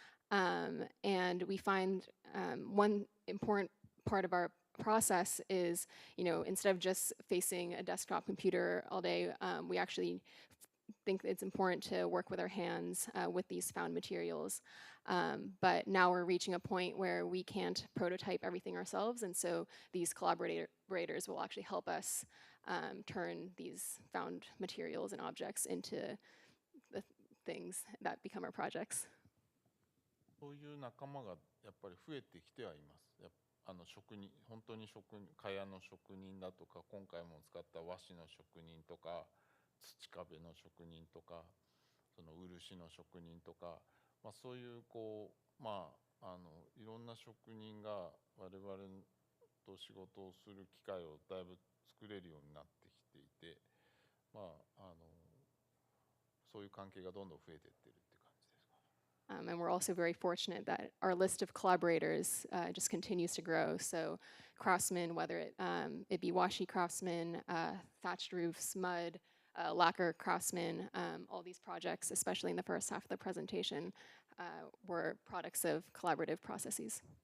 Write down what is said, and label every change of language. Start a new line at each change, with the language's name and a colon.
English: And we find one important part of our process is, instead of just facing a desktop computer all day, we actually think it's important to work with our hands with these found materials. But now we're reaching a point where we can't prototype everything ourselves, and so these collaborators will actually help us turn these found materials and objects into the things that become our projects.
Japanese: そういう仲間がやっぱり増えてきてはいます。職人、本当に蚊帳の職人だとか、今回も使った和紙の職人とか、土壁の職人とか、漆の職人とか、まあ、そういういろんな職人が我々と仕事をする機会をだいぶ作れるようになってきていて、まあそういう関係がどんどん増えていってるって感じですかね。
English: And we're also very fortunate that our list of collaborators just continues to grow. So craftsmen, whether it be washi craftsmen, thatched roofs, mud, lacquer craftsmen, all these projects, especially in the first half of the presentation, were products of collaborative processes.